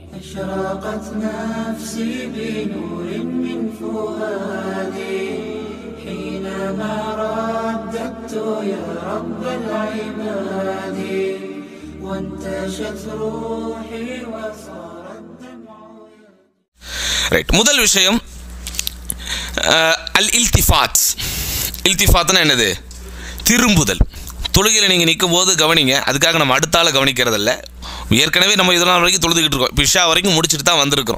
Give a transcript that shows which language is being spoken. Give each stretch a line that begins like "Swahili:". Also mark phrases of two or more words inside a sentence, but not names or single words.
Arabic: أشرقت نفسي بنور من فؤادي حينما رددت يا رب العباد وانتشت روحي وصار الدمع.
Tamil: ரைட், முதல் விஷயம்
Arabic: الالتفات.
Tamil: இல்திஃபாத்னா என்னது? திரும்புதல். தொழுகையில் நீங்கள் நிற்கும் போது கவனிங்க. அதுக்காக நம்ம அடுத்தால கவனிக்கிறதில்ல. ஏற்கனவே நம்ம இதெல்லாம் வரைக்கும் தொழுதுகிட்டு இருக்கோம். இப்போ இஷா வரைக்கும் முடிச்சுட்டு தான் வந்திருக்கிறோம்.